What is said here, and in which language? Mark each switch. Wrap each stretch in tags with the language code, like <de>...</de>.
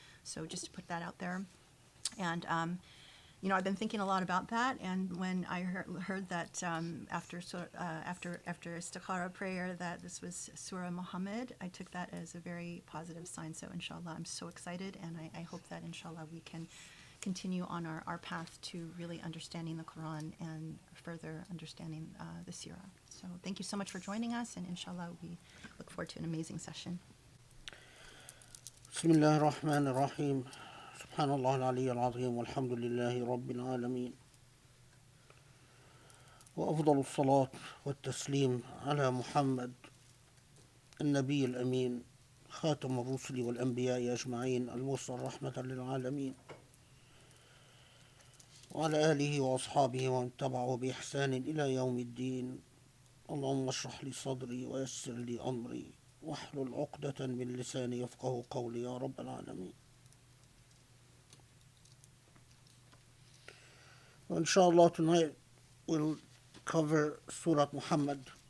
<en>So just to put that out there. And I've been thinking a lot about that, and when I heard that after istikhara prayer that this was Surah Muhammad, I took that as a very positive sign. So inshallah, I'm so excited, and I hope that inshallah we can continue on our path to really understanding the Quran and further understanding the Sira. So thank you so much for joining us, and inshallah we look forward to an amazing session.</en> <ar>بسم الله الرحمن الرحيم سبحان الله العلي العظيم والحمد لله رب العالمين وأفضل الصلاة والتسليم على محمد النبي الأمين خاتم الرسل والأنبياء أجمعين المرسل رحمة للعالمين وعلى آله وأصحابه ومن تبعه بإحسان إلى يوم الدين. اللهم اشرح لي صدري ويسر لي أمري واحلل عقدة من لساني يفقه قولي يا رب العالمين.</ar> <en>Inshallah, tonight we'll cover Surah Muhammad.</en>